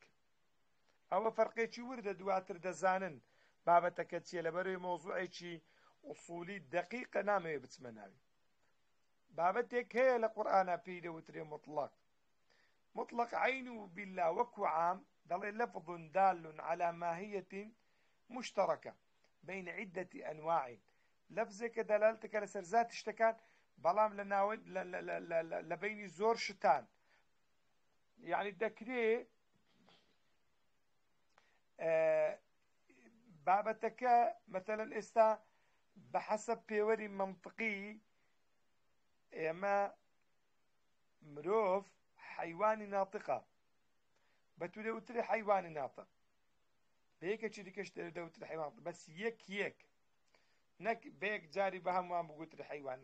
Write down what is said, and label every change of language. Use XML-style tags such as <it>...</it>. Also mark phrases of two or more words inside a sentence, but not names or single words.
<ckb>ئەوە فەرقێکی وردە دواتر دەزانن بابەتەکە چیە. لەبەرەوەی مۆزوعێکی ئوسولی دەقیقە نامەوێ بچمە ناوی. بابەتێک هەیە لە قورئانە پێی دەوترێ مطلق.</ckb> <ar>مطلق عین بالله</ar> <ckb>وەکو عام دەڵێ</ckb> <ar>لفظ دال على ماهية مشتركة بين عدة أنواع.</ar> <ckb>لفظێکە دەلالتەکە لەسەر ذات شتەکان بەڵام لە بینی زۆر شتان. یعنی دەکرێ بابەتەکە مەتەلەن ئێستا بە حەسەب پێوەری مەنطقی ئێمە مرۆڤ حیوانی ناطقە بەتو دەوترێ حیوانی ناطق بە یەکێکی دیکەش دەوترێ حیوان بەس یەک نەک بەیەک جاری بە هەمووان بگوترێ حیوان.</ckb>